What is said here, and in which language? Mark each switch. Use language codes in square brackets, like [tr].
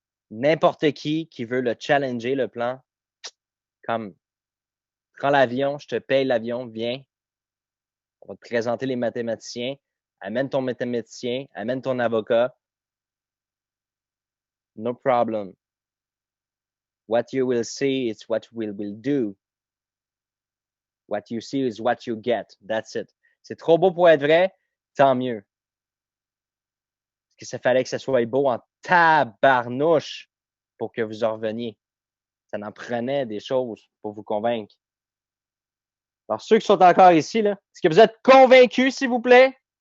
[fr] N'importe qui veut le challenger, le plan, comme prends l'avion, je te paye l'avion, viens. On va te présenter les mathématiciens. Amène ton mathématicien, amène ton avocat. [en] No problem. What you will see is what we will do. What you see is what you get. That's it. [fr] C'est trop beau pour être vrai, tant mieux. Parce que ça fallait que ça soit beau en tabarnouche pour que vous en reveniez. Ça en prenait des choses pour vous convaincre. Alors, ceux qui sont encore ici, là, est-ce que vous êtes convaincus, s'il vous plaît?